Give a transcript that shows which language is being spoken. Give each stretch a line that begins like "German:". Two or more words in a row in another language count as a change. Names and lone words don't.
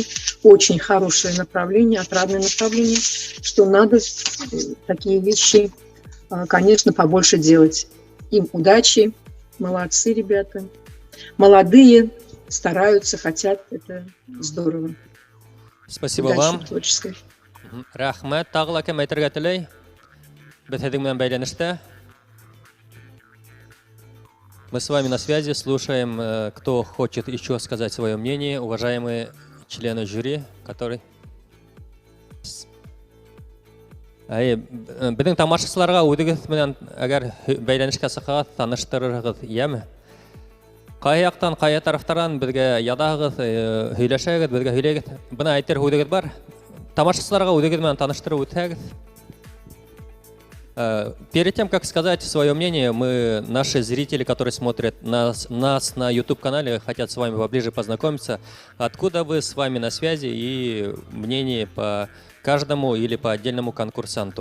Russian: Очень хорошее направление, отрадное направление, что надо такие вещи, конечно, побольше делать. Им удачи, молодцы ребята. Молодые, стараются, хотят, это здорово. Спасибо удачи вам. Творческой.
Bashkir: Рахмет, тағыла кем әйтергә теләй? Без һеҙҙең менән бәйләнештә.
Russian: Мы с вами на связи, слушаем, кто хочет еще сказать свое мнение, уважаемые члены жюри, который...
Bashkir: Беҙҙең тамашасыларға үҙегеҙ менән әгәр бәйләнешкә сығығыҙ, таныштырырығыҙ, йәме? Ҡайһы яҡтан, ҡайһы тарафтардан беҙгә яҙаһығыҙ, һөйләшәгеҙ, беҙгә һөйләгеҙ. Бына әйтер һүҙегеҙ бар. Тамашасыларға үҙегеҙ менән таныштырып үтһәгеҙ.
Russian: Перед тем, как сказать свое мнение, наши зрители, которые смотрят нас на YouTube-канале, хотят с вами поближе познакомиться. Откуда вы с вами на связи и мнение по каждому или по отдельному конкурсанту?